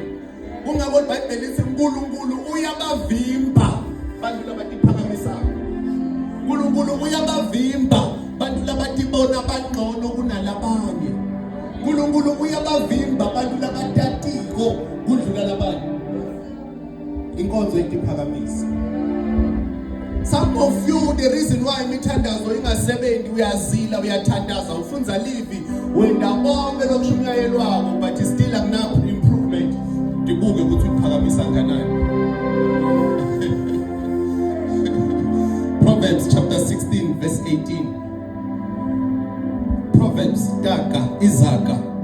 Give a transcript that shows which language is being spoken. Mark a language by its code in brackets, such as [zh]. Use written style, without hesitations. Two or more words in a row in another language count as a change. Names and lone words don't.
[ss] Ungabona iBhayibheli lithi uNkulunkulu uyabavimba bantu labatiphakamisa. uNkulunkulu uyabavimba bantu labatibona bangcono kunalabanye. uNkulunkulu uyabavimba bantu labatatiko kudlula labanye. Inkonzo yekutiphakamisa. [en] Some of you, the reason why [ss] imithandazo ingasebenzi uyazila uyathandaza ufunza livi wenda bonke lokushunyayelwako [en] but still [ss] akunayo improvement. Ndibuke ukuthi uphakamisa kanjani. [en] Proverbs chapter 16 verse 18. Proverbs Taka Izaka.